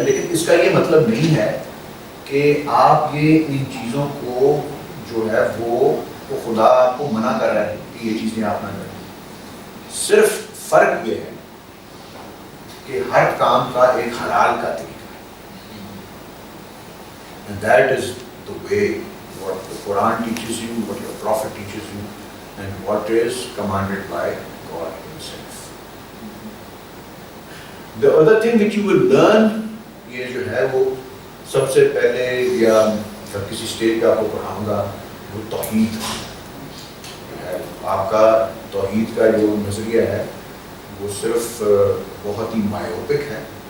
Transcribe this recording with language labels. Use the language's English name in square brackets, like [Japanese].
[Urdu] لیکن اس کا یہ مطلب نہیں ہے کہ آپ یہ ان چیزوں کو جو ہے وہ خدا آپ کو منع کر رہا ہے کہ یہ چیزیں آپ نہ کریں. صرف فرق یہ ہے کہ ہر کام کا ایک حلال کا طریقہ ہے. [English] And that is the way what the Quran teaches you, what your Prophet teaches you, and what is commanded by God himself. The other thing which you will learn, [Urdu] یہ جو ہے وہ سب سے پہلے یا کسی اسٹیج پہ آپ کو پڑھاؤں گا، وہ توحید ہے. آپ کا توحید کا جو نظریہ ہے وہ صرف بہت ہی مایوپک ہے.